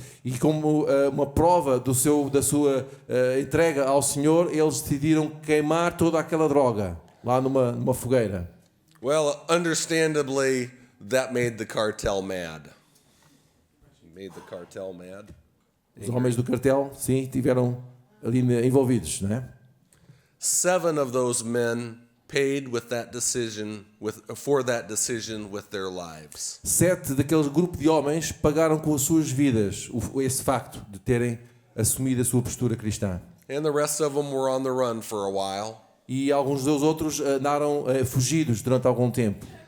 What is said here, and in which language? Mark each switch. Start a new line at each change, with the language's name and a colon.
Portuguese: E como uma prova da sua entrega ao Senhor, eles decidiram queimar toda aquela droga lá numa fogueira.
English: Well, understandably, that made the cartel mad. Made the cartel mad.
Portuguese: Os homens do cartel, sim, estiveram ali envolvidos, não é?
English: 7 of those men paid with that decision for that decision with their lives.
Portuguese: 7 daquele grupo de homens pagaram com as suas vidas esse facto de terem assumido a sua postura cristã.
English: And the rest of them were on the run for a while.
Portuguese: E alguns dos outros andaram fugidos durante algum tempo.